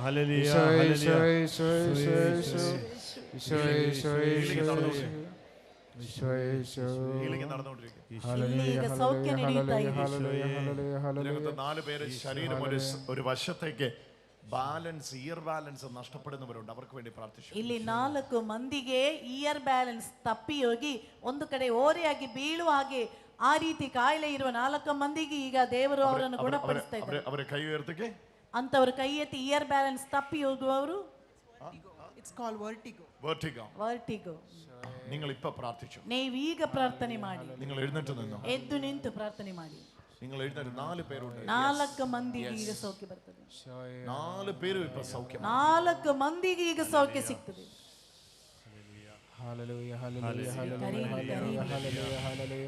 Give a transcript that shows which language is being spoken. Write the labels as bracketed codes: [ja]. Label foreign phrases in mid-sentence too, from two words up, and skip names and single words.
[ml] നാല് പേര് ശരീരം ഒരു വശത്തേക്ക് ബാലൻസ്, [en] ear balance [ml] നഷ്ടപ്പെടുന്നവരുണ്ട്. അവർക്ക് വേണ്ടി പ്രാർത്ഥിച്ചു. [kn] ಇಲ್ಲಿ 4 ಮಂದಿಗೆ [en] ear balance [kn] ತಪ್ಪಿ ಹೋಗಿ ಒಂದು ಕಡೆ ಓರೆಯಾಗಿ ಬೀಳುವ ಹಾಗೆ ಆ ರೀತಿ ಕಾಯಿಲೆ ಇರುವ 4 ಮಂದಿಗೆ ಈಗ ದೇವರು ಅವರನ್ನು ಗುಣಪಡಿಸ್ತಾ ಇದ್ದಾರೆ. ಅವರ ಕೈ ಉಯರ್ತಿಗೆ ಅಂತವರ ಕೈ ಎತ್ತಿ [en] ear balance [kn] ತಪ್ಪಿ ಹೋಗುವವರು. [en] It's called vertigo. [kn] ವರ್ಟಿಗೋ. [ml] നിങ്ങൾ ഇപ്പോ പ്രാർത്ഥിച്ചു. [kn] ನೀವು ಈಗ ಪ್ರಾರ್ಥನೆ ಮಾಡಿ. [ml] നിങ്ങൾ എഴുന്നേറ്റ് നിന്നോ. [kn] ಎದ್ದು ನಿಂತು ಪ್ರಾರ್ಥನೆ ಮಾಡಿ. [ml] നിങ്ങൾ എഴുന്നേറ്റ്. 4 പേരുണ്ട്. [kn] 4 ಮಂದಿಗೆ ಈಗ ಸೌಖ್ಯ ಬರ್ತದೆ. [ml] 4 പേരും ഇപ്പോ സൗഖ്യം. [kn] 4 ಮಂದಿಗೆ ಈಗ ಸೌಖ್ಯ ಸಿಗ್ತದೆ. [en] Hallelujah, hallelujah, hallelujah, hallelujah, hallelujah, hallelujah,